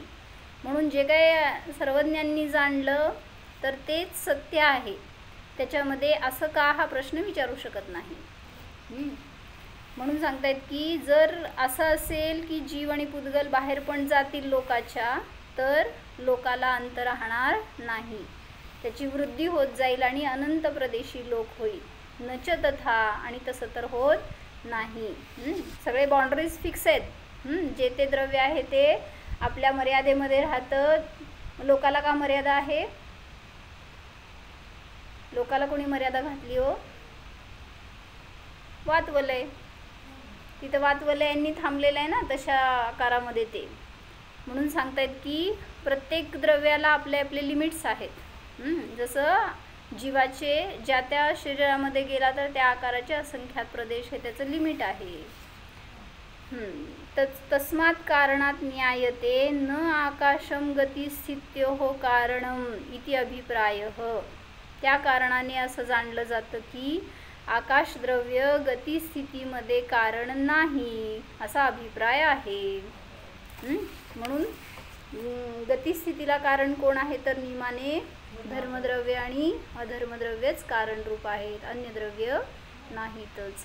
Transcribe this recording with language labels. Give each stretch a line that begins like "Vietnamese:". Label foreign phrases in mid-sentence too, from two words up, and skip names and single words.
Marathi: म्हणून जे काही सर्वज्ञांनी जाणलं तर तेच सत्य आहे, त्याच्यामध्ये असं का हा प्रश्न विचारू शकत नाही. म्हणून सांगतायत की जर असं असेल की जीव आणि पुद्गल बाहेर पण जातील लोकाच्या, तर लोकाला अंत राहणार नाही, त्याची वृद्धी होत जाईल आणि अनंत प्रदेशी लोक होईल.
Sanskrit: न च तथा,
Marathi: आणि तसं तर होत नाही. सगळे
English: boundaries fix
Marathi: आहेत. जे ते द्रव्य आहे ते आपल्या मर्यादेमध्ये राहतं. लोकाला का मर्यादा आहे? लोकाला कोणी मर्यादा घातली हो? वातवलय. तिथं वातवलयांनी थांबलेलं आहे ना तशा आकारामध्ये ते. म्हणून सांगतायत की प्रत्येक द्रव्याला आपले आपले लिमिट्स आहेत. जसं जीवाचे ज्या त्या शरीरामध्ये गेला तर त्या आकाराचे असंख्यात प्रदेश हे त्याचं लिमिट आहे.
Sanskrit: तस्मात् कारणात ज्ञायते न आकाशम गतिस्थित्योः कारणम इति अभिप्रायः.
Marathi: त्या कारणाने असं जाणलं जातं की आकाश द्रव्य गतिस्थितीमध्ये कारण नाही असा अभिप्राय आहे. म्हणून गतिस्थितीला कारण कोण आहे तर नियमाने धर्मद्रव्य आणि अधर्मद्रव्यच कारणरूप आहेत, अन्य द्रव्य नाहीतच.